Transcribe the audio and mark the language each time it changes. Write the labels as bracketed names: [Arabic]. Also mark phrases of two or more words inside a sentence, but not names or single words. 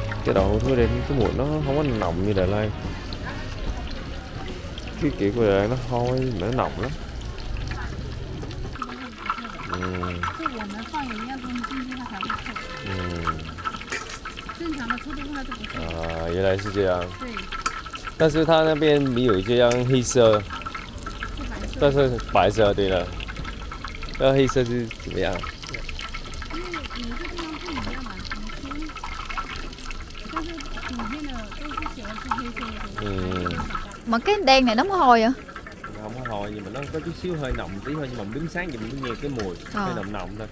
[Vietnamese] cái đậu hũ thúi đây cái mùi nó không có nồng như Đài Loan. Cái kiểu của Đài Loan nó hôi mà nó nồng lắm. [Chinese] 原来是这样。但是它那边没有这样黑色，但是白色对了。那黑色是怎么样？ [Vietnamese] Mà cái đen này nó mới hôi à? Không có hồi nhưng mà nó có chút xíu hơi nồng tí thôi, nhưng mà đứng sáng thì mình mới nghe cái mùi hơi nồng nồng thôi.